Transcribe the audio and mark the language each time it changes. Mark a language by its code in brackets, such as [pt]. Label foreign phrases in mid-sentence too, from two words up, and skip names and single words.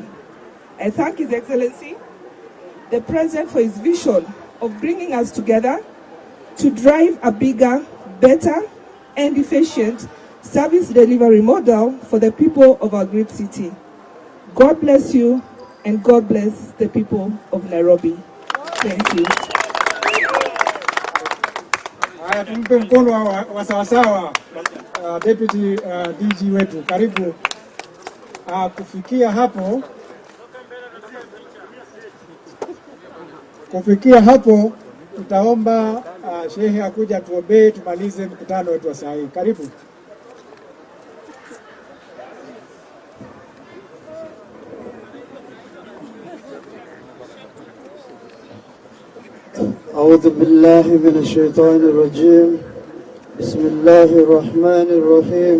[en] I thank His Excellency, the President, for his vision of bringing us together to drive a bigger, better, and efficient service delivery model for the people of our great city. God bless you, and God bless the people of Nairobi. Thank you. [sw] Haya, tumpe mkono wa sawasawa [en] Deputy DG [sw] wetu. Karibu. Kufikia hapo tutaomba shehe akuja tuombee tumalize mkutano wetu wa saa hii. Karibu. [ar] أعوذ بالله من الشيطان الرجيم. بسم الله الرحمن الرحيم.